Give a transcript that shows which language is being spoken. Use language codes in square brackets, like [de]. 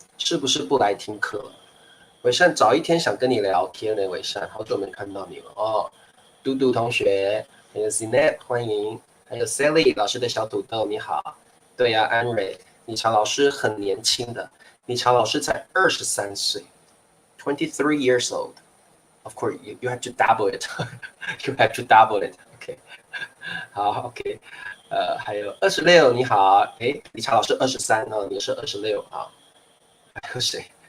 [zh] 是不是不来听课了？伟善早一天想跟你聊天呢，伟善，好久没看到你了哦。嘟嘟同学，还有 Zinet， 欢迎，还有 Sally 老师的小土豆，你好。对呀、安蕊，理查老师很年轻的，理查老师才23岁， [en] 23 years old. Of course, you have to double it. You have to double it. [zh] OK，好，OK，还有26，你好，哎，理查老师23哦，你是26啊，还有谁？